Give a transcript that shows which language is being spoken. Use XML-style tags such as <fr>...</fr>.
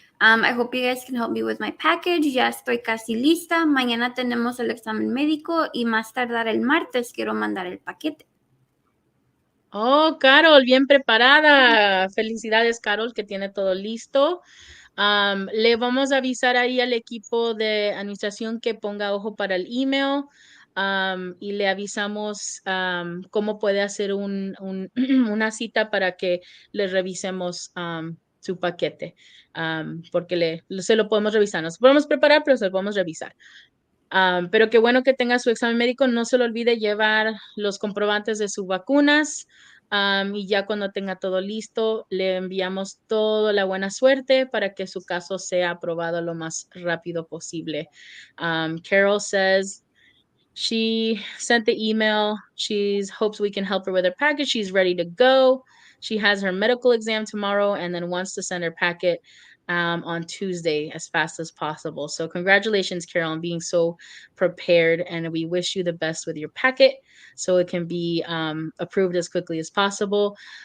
<en>I hope you guys can help me with my package.</en> <es>Ya estoy casi lista. Mañana tenemos el examen médico y más tardar el martes quiero mandar el paquete. Oh, Carol, bien preparada. Felicidades, Carol, que tiene todo listo. Le vamos a avisar ahí al equipo de administración que ponga ojo para el email y le avisamos cómo puede hacer una cita para que le revisemos su paquete, porque se lo podemos revisar. Nos podemos preparar, pero se lo podemos revisar. Pero qué bueno que tenga su examen médico. No se le olvide llevar los comprobantes de sus vacunas. Y ya cuando tenga todo listo, le enviamos toda la buena suerte para que su caso sea aprobado lo más rápido posible.</es> <en>Carol says she sent the email. She hopes we can help her with her package. She's ready to go. She has her medical exam tomorrow and then wants to send her packet on Tuesday as fast as possible. So, congratulations, Carol, on being so prepared. And we wish you the best with your packet so it can be approved as quickly as possible.</en>